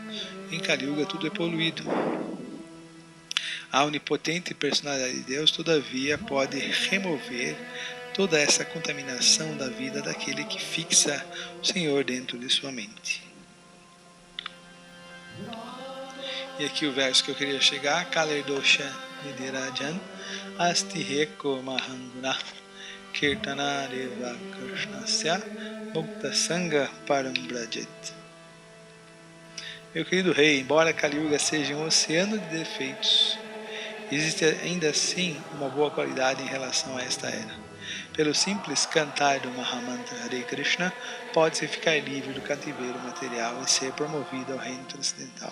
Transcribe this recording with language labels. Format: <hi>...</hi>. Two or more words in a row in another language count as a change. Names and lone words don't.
<pt>Em Kali Yuga tudo é poluído. A onipotente personalidade de Deus, todavia, pode remover toda essa contaminação da vida daquele que fixa o Senhor dentro de sua mente. E aqui o verso que eu queria chegar,</pt> <sa>Kalerdosha Nidirajan Astiheko Mahanguna Kirtanareva Krishnasya Mukta Sangha Parambrajet.</sa> <pt>Meu querido rei, embora Kali Yuga seja um oceano de defeitos, existe ainda assim uma boa qualidade em relação a esta era. Pelo simples cantar do Mahamantra Hare Krishna, pode-se ficar livre do cativeiro material e ser promovido ao reino transcendental.</pt>